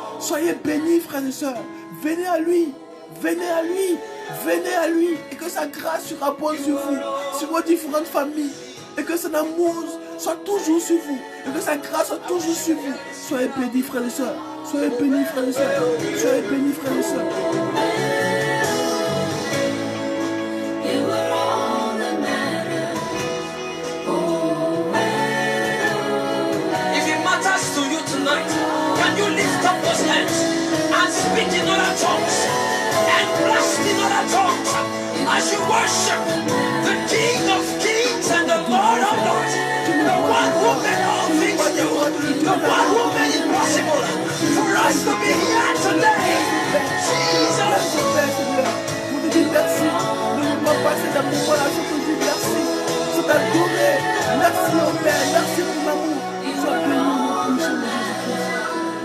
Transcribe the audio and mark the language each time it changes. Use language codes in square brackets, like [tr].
[fr] Soyez bénis, frères et sœurs, venez à lui, venez à lui, venez à lui, et que sa grâce surabonde sur vous, sur vos différentes familles, et que son amour soit toujours sur vous, et que sa grâce soit toujours sur vous. Soyez bénis, frères et sœurs, soyez bénis, frères et sœurs, soyez bénis, frères et sœurs. [en] You were all that mattered. Oh, If it matters to you tonight, can you lift up those hands and speak in other tongues and blast in other tongues as you worship the King of Kings and the Lord of Lords, the one who made all things new, the one who made it possible for us to be here today. Jesus! [fr] Vous dites merci, ne nous pas passer d'amour, voilà, je vous dis merci, je t'adore, merci au Père, merci pour l'amour, sois béni au nom de